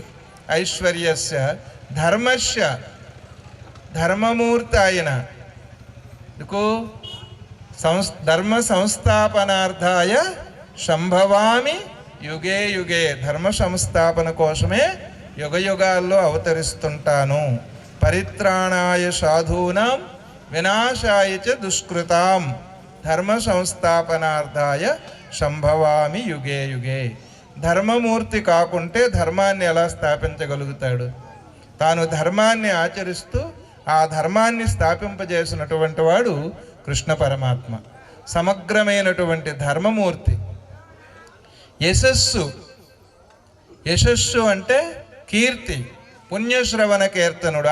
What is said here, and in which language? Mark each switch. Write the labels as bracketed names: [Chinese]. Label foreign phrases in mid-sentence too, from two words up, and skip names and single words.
[Sanskrit] ఐశ్వర్యస్య ధర్మస్య, [Telugu] ధర్మమూర్తి ఆయన. [Sanskrit] ధర్మ సంస్థాపనార్థాయ సంభవామి యుగే యుగే. [Telugu] ధర్మ సంస్థాపన కోసమే యుగ యుగాల్లో అవతరిస్తుంటాను. [Sanskrit] పరిత్రాణాయ సాధూనాం వినాశాయ చ దుష్కృతాం ధర్మ సంస్థాపనార్థాయ సంభవామి యుగే యుగే. [Telugu] ధర్మమూర్తి కాకుంటే ధర్మాన్ని ఎలా స్థాపించగలుగుతాడు? తాను ధర్మాన్ని ఆచరిస్తూ ఆ ధర్మాన్ని స్థాపింపజేసినటువంటి వాడు కృష్ణ పరమాత్మ. సమగ్రమైనటువంటి ధర్మమూర్తి. యశస్సు, యశస్సు అంటే కీర్తి, పుణ్యశ్రవణ కీర్తనుడు.